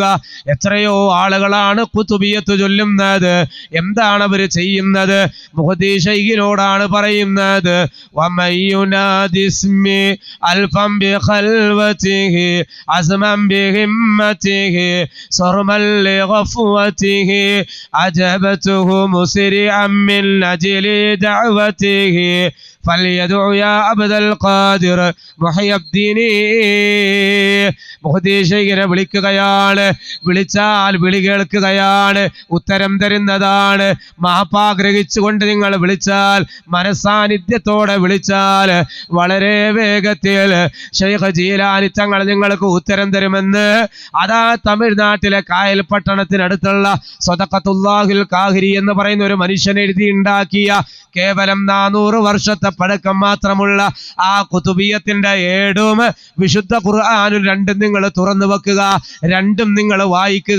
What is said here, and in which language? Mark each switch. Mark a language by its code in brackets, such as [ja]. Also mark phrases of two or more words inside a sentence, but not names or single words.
[ml] എത്രയോ ആളുകളാണ് ഖുതുബിയത്ത് ചൊല്ലുന്നത്. എന്താണ് അവർ ചെയ്യുന്നത്? മുഹദ്ദി ശൈഖിനോടാണ് പറയുന്നത്, [ar] ومن ينادي باسمي ألفا بخلوته عزما بهمته سرا لغفوته أجبته مسرعا من أجل دعوته فليدع يا عبد القادر محي الدين. [ml] മുഹ്ദി ശൈഖിനെ വിളിക്കുകയാണ്. വിളിച്ചാൽ വിളി കേൾക്കുകയാണ്, ഉത്തരം തരുന്നതാണ്. മാപ്പാഗ്രഹിച്ചുകൊണ്ട് നിങ്ങൾ വിളിച്ചാൽ, മനസാന്നിധ്യത്തോടെ വിളിച്ചാൽ വളരെ വേഗത്തിൽ ശൈഖ് ജീലാനി തങ്ങൾ നിങ്ങൾക്ക് ഉത്തരം തരുമെന്ന് അതാ തമിഴ്നാട്ടിലെ കായൽ പട്ടണത്തിനടുത്തുള്ള സ്വദഖത്തുല്ലാഹിൽ കാഹിരി എന്ന് പറയുന്ന ഒരു മനുഷ്യൻ എഴുതി ഉണ്ടാക്കിയ കേവലം 400 വർഷത്തെ പഴക്കം മാത്രമുള്ള ആ കുതുബിയത്തിന്റെ ഏടും വിശുദ്ധ ഖുർആനും രണ്ടും നിങ്ങൾ തുറന്നു വെക്കുക, രണ്ടും നിങ്ങൾ വായിക്കുക.